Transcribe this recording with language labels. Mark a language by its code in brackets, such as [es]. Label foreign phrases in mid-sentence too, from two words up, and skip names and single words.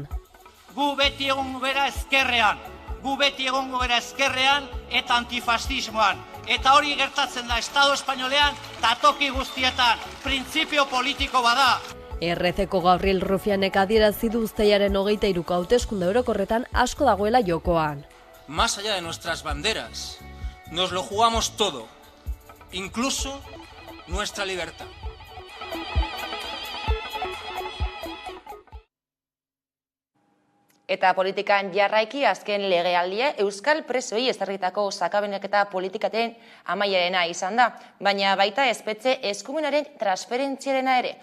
[eu] Gu beti egongo gara ezkerrean, eta antifasismoan. Eta hori gertatzen da Estado Espainolean eta toki guztietan, printzipio politiko bada. RZko Gabriel Rufianek adierazi du uztailaren 23ko hauteskunde orokorretan asko dagoela jokoan. [es] Más allá de nuestras banderas, nos lo jugamos todo, incluso nuestra libertad. [eu] Eta politikan jarraiki azken legealdia Euskal Presoei ezarritako sakabanaketa politikaten amaierena izan da, baina baita espetxe eskumenaren transferentziarena ere.